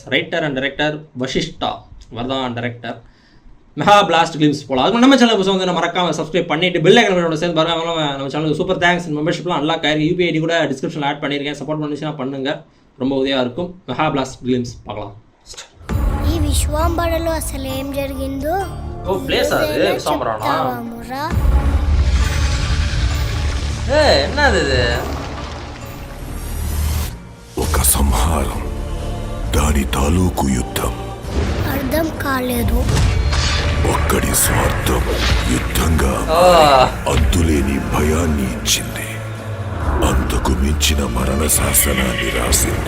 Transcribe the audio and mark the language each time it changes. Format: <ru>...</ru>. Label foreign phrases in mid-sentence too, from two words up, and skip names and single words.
<en>writer and director</en> <ta>வஷிஷ்டா வரதான் டைரக்டர்.</ta> <en>mega blast glimpse</en> <ta>போல அதுக்கு நம்ம சேனல் புதுசாக வந்து மறக்காம சப்ஸ்கிரைப் பண்ணிட்டு</ta> <en>bell icon</en> <ta>சேர்ந்து பாருங்க. நம்ம சேனலுக்கு</ta> <en>super thanks.</en> <ta>மெம்பர்ஷிப்லாம் நல்லா கயிறு யூபிஐடி கூட டிஸ்கிரிப்ஷனில் ஆட் பண்ணியிருக்கேன். சப்போர்ட் பண்ணிச்சுன்னா பண்ணுங்க, ரொம்ப உதவியாக இருக்கும்.</ta> <en>mega blast glimpse</en> <ta>பார்க்கலாம்.</ta> <te>ఈ విశ్వాంబరలో అసలు ఏం జరిగిందో ఓ ప్లేస్ అది విశ్వాంబరానా?</te> <ta>என்னது இது?</ta> <te>ఒక సంహారం, దాని తాలూకు యుద్ధం. అర్థం కాలేదు. ఒక్కడి స్వార్థం యుద్ధంగా అంతులేని భయాన్ని ఇచ్చింది. అంతకు మించిన మరణ శాసనాన్ని రాసింది.</te>